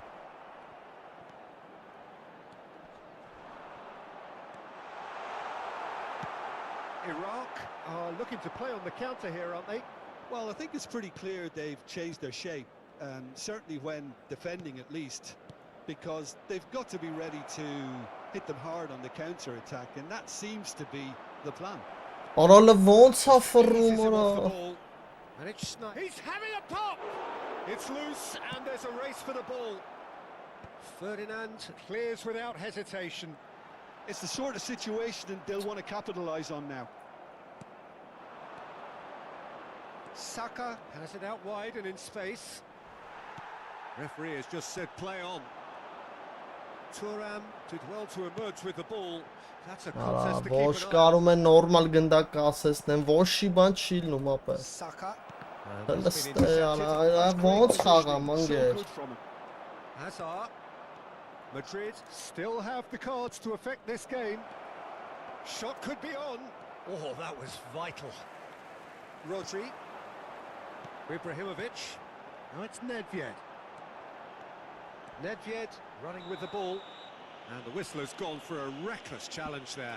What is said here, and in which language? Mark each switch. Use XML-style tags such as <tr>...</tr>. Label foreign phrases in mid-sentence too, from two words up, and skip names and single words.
<en>Iraq are looking to play on the counter here, aren't they? Well, I think it's pretty clear they've changed their shape, certainly when defending at least, because they've got to be ready to hit them hard on the counter-attack, and that seems to be the plan.</en> <hy>Արա ոնց է ֆռում</hy> <en>Eases him</en> <hy>արա։</hy> <en>off the ball. And it's he's having a pop! It's loose, and there's a race for the ball. Ferdinand clears without hesitation. It's the sort of situation that they'll want to capitalise on now. Saka has it out wide and in space. Referee has just said play on. Thuram did well to emerge with the ball. That's a</en> <hy>Արա</hy> <en>contest to</en> <hy>ոչ</hy> <en>keep an eye on.</en> <hy>կարում են նորմալ գնդակ ասեցնեն, ոչ շի բան չի լնում ապե։</hy> <en>Saka. And that's been</en> <hy>Լստե արա,</hy> <en>intercepted.</en> <hy>ոնց խաղամ</hy> <en>So</en> <hy>ընկեր։</hy> <en>good from him. Hazard. Madrid still have the cards to affect this game. Shot could be on. Oh, that was vital. RODRI. Ibrahimovic. Now it's Nedved. Nedved running with the ball. And the whistle has gone for a reckless challenge there.</en>